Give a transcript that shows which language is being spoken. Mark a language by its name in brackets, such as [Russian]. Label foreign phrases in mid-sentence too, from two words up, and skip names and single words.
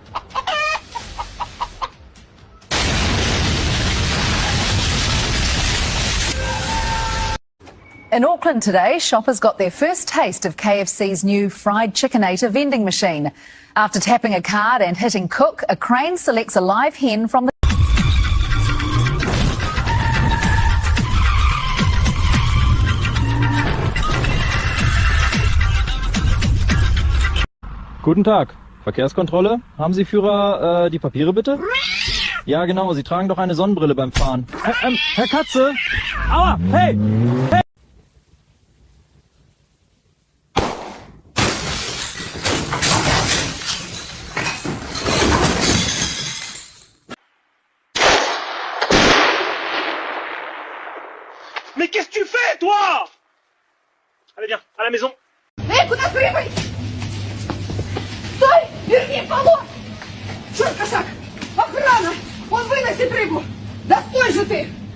[English] In Auckland today, shoppers got their first taste of KFC's new fried chickenator vending machine. After tapping a card and hitting cook, a crane selects a live hen from the [German] Guten Tag. Verkehrskontrolle. Haben Sie Führer die Papiere bitte? Ja, genau. Sie tragen doch eine Sonnenbrille beim Fahren. Herr Katze! Aua! Hey! Hey! [French] Mais qu'est-ce que tu fais, toi? Allez, viens, à la maison. [Russian] Эй, куда прыгай? Стой! Верни полот! Черт косак! Охрана! Он выносит рыбу! Да стой же ты!